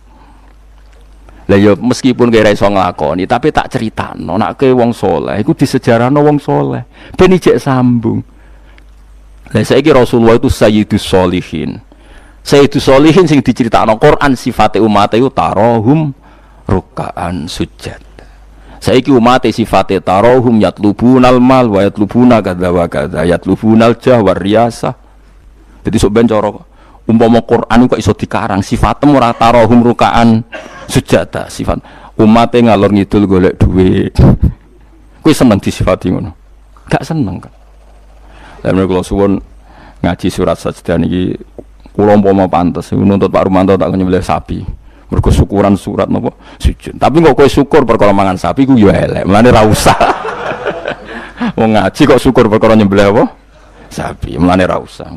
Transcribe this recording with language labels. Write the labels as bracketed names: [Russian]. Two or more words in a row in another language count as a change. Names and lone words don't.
[Javanese] Lah ya meskipun kira iso nglakoni tapi tak critakno nek wong saleh iku disejarahno wong saleh ben ijek sambung. Lah saiki Rasulullah itu [Arabic] سيد الصالحين. سيد الصالحين [Javanese] sing diceritakno Quran sifate umat iku [Arabic] تراهم ركعا سجدا. [Javanese] Saiki umat sifate [Arabic] تراهم يطلبون المال ويطلبون كذا وكذا يطلبون الجاه والرياسة. [Javanese] Dadi sok ben cara umpama Quran kok iso dikarang sifatnya ora [Arabic] تراهم ركعا سجدا [Javanese] sifat umate ngalor ngidul golek duit kuwi seneng disifati ngono gak seneng kan. Lan kula suwun ngaji surat sajdah niki kula umpama pantes nuntut Pak Rumanto tak nyembelih sapi mergo syukuran surat napa sujud tapi kok kowe syukur perkara mangan sapi ku yo elek mlane ra usah wong ngaji kok syukur perkara nyembelih apa sapi, melane ra usah.